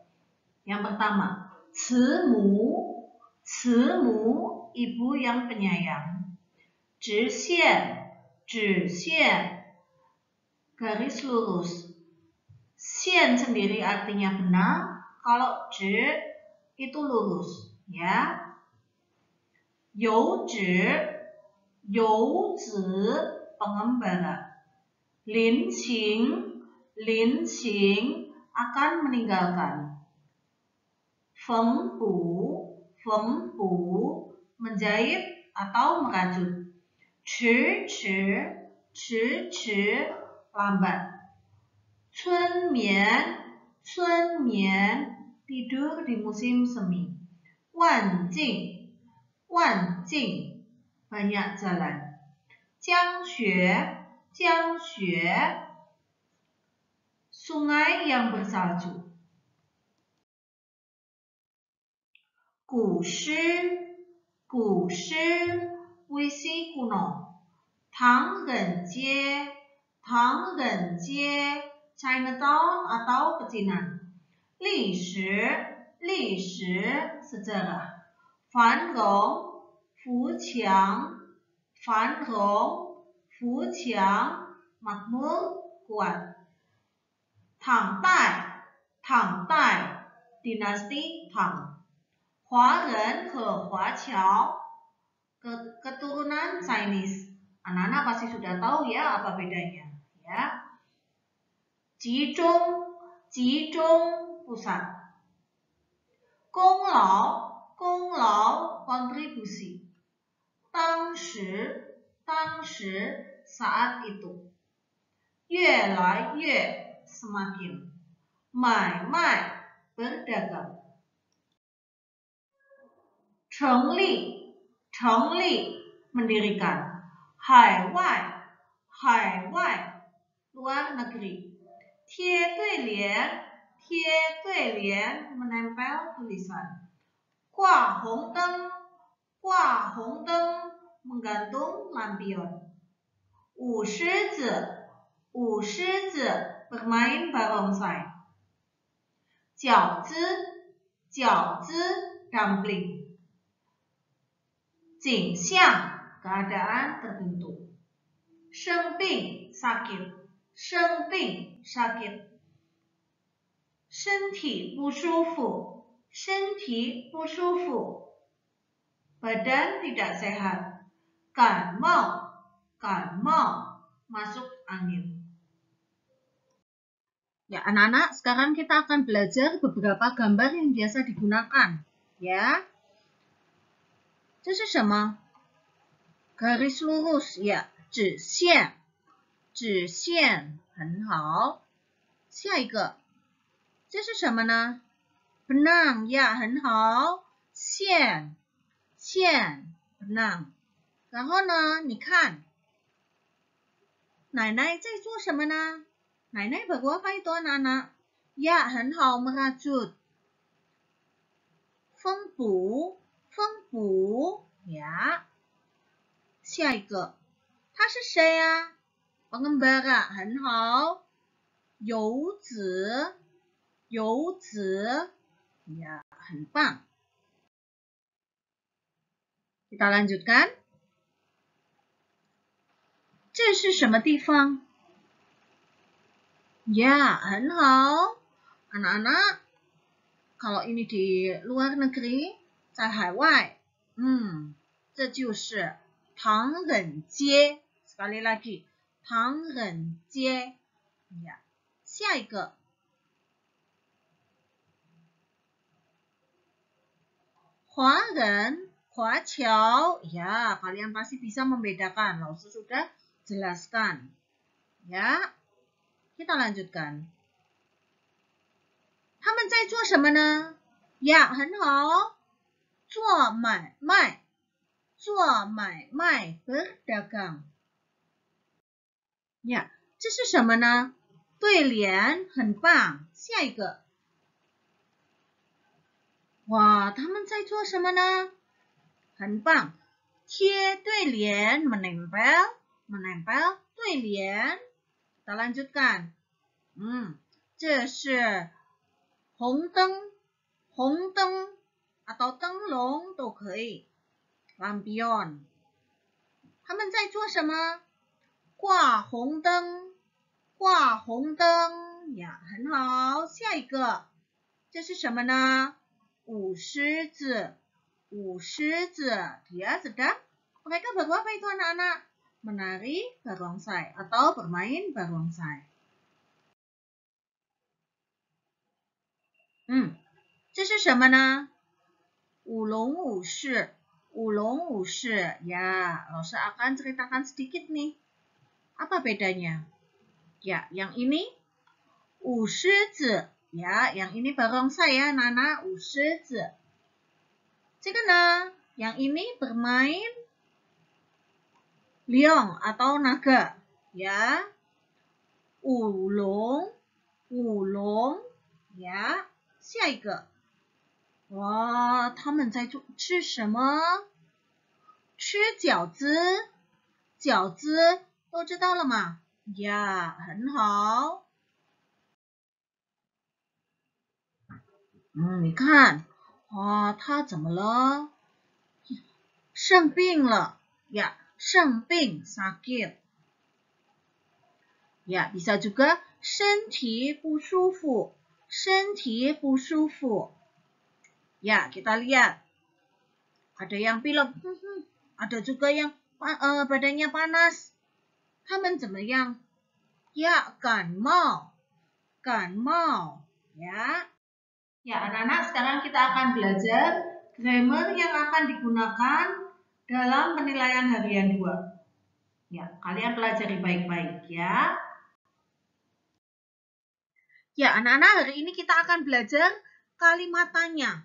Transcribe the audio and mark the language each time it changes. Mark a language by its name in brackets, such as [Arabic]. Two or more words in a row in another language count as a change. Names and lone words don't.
[Indonesian] Yang pertama, [Chinese] 慈母, [Indonesian] ibu yang penyayang. [Chinese] 直线, [Indonesian] garis lurus. 线 sendiri artinya benar, kalau 直 itu lurus, ya. 游子, pengembara. 临行 akan meninggalkan. 缝补 menjahit atau merajut. 迟 lambat. 春眠 tidur di musim semi. 万径 banyak jalan. 江雪 sungai yang bersalju. 古诗 puisi kuno. 唐人街 Chinatown atau pecinan. 历史 sejarah. [Chinese] 繁荣 富强 [Indonesian] makmur, kuat. 唐代 dinasti Tang. [Chinese] 华人和华侨 [Indonesian] keturunan Chinese. Anak-anak pasti sudah tahu ya apa bedanya, ya. 集中 pusat. 功劳 kontribusi. 当时 saat itu. 越来越 semakin. 买卖 berdagang. 成立 mendirikan. 海外 luar negeri. [Chinese] 贴对联 [Indonesian] menempel tulisan. [Chinese] 挂红灯 [Indonesian] menggantung lampion. [Chinese] 舞狮子 [Indonesian] bermain barongsai. 饺子 dumpling. 景象 keadaan tertentu. 生病 sakit. [Chinese] 身体不舒服 [Indonesian] badan tidak sehat. 感冒 masuk angin. Ya anak-anak, sekarang kita akan belajar beberapa gambar yang biasa digunakan, ya. [Chinese] 这是什么？ [Indonesian] garis lurus, ya. [Chinese] 直线 很好。下一个，这是什么呢？ [Indonesian] benang, ya, [Chinese] 很好。线 benang。然后呢，你看，奶奶在做什么呢？ [Indonesian] 奶奶 baru apa itu anak-anak? Ya, [Chinese] 很好 [Indonesian] merajut. 缝补 ya. [Chinese] 下一个，他是谁呀？ [Indonesian] pengembara, [Chinese] 很好。游子 [Indonesian] ya, [Chinese] 很棒。 [Indonesian] kita lanjutkan. [Chinese] 这是什么地方？ [Indonesian] ya, [Chinese] 很好。 [Indonesian] anak-anak, Kalau ini di luar negeri, [Chinese] 在海外，这就是唐人街。 [Indonesian] Sekali lagi，唐人街。Ya， [Chinese] 下一个，华人华侨。 [Indonesian] Ya, kalian pasti bisa membedakan. 老师 sudah jelaskan. Ya, kita lanjutkan. [Chinese] 他们在做什么呢？呀，很好，做买卖，做买卖 berdagang。呀，这是什么呢？对联，很棒。下一个，哇，他们在做什么呢？很棒，贴对联 [Indonesian] menempel menempel [Chinese] 对联。 [Indonesian] kita lanjutkan。 [Chinese] 这是红灯 atau 灯笼都可以。lampion。他们在做什么？挂红灯，挂红灯呀，很好。下一个，这是什么呢？舞狮子，舞狮子。 [Indonesian] Dia sedang, mereka berapa itu anak-anak? Menari barongsai atau bermain barongsai. [Chinese] 这是什么呢？舞龙舞狮，舞龙舞狮。 [Indonesian] Ya, Rosa akan ceritakan sedikit nih. Apa bedanya? Ya, yang ini [Chinese] 舞狮子。 [Indonesian] Ya, yang ini barongsai ya, Nana, [Chinese] 舞狮子。这个呢， [Indonesian] yang ini bermain liong atau naga. Ya, [Chinese] 舞龙，舞龙。Ya, 下一个。哇，他们在吃什么？吃饺子，饺子都知道了吗？呀，很好。你看，哇，他怎么了？生病了呀，生病 sakit。Ya, [Indonesian] bisa juga [Chinese] 身体不舒服，身体不舒服。 [Indonesian] Ya, kita lihat. Ada yang pilek, ada juga yang badannya panas. [Chinese] 他们怎么样？ Ya, 感冒，感冒。Ya. [Indonesian] Ya, anak-anak, sekarang kita akan belajar grammar yang akan digunakan dalam penilaian harian 2. Ya, kalian pelajari baik-baik ya. Ya, anak-anak, hari ini kita akan belajar kalimat tanya.